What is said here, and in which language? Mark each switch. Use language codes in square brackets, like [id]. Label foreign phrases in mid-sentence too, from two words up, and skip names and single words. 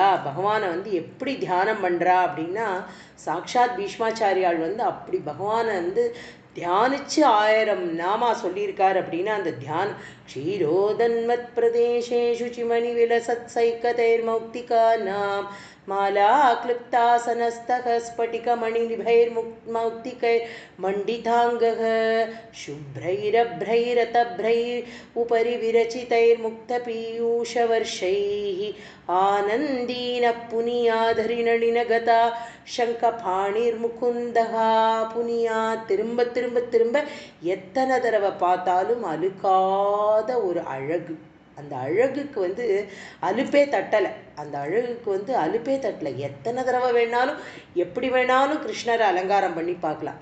[ta] பகவானை வந்து எப்படி தியானம் பண்ணுறா அப்படின்னா, சாக்ஷாத் பீஷ்மாச்சாரியால் வந்து அப்படி பகவானை வந்து தியானிச்சு 1000 நாமா சொல்லியிருக்கார் அப்படின்னா, அந்த தியானம் [sa] क्षीरोदन्मत् प्रदेशे शुच्चिमणि विलसत् सैक्कतैर् मौक्तिका नाम् माला क्लृप्तासनस्तः स्फटिकमणिनिभैर्मौक्तिकैर्मण्डिताङ्गः शुभ्रैरभ्रैरतभ्रैरुपरि विरचितैर्मुक्तपीयूषवर्षैः आनन्दीनः पुनियाधरिणलिनगता शङ्खपाणिर्मुकुन्दः புனியா. [ta] திரும்ப திரும்ப திரும்ப எத்தனை தடவை பார்த்தாலும் அழுக்காத ஒரு அழகு. அந்த அழகுக்கு வந்து அலுப்பே தட்டலை. அந்த அழகுக்கு வந்து அலுப்பே தட்டலை. எத்தனை தடவை வேணாலும் எப்படி வேணாலும் கிருஷ்ணரை அலங்காரம் பண்ணி பார்க்கலாம்.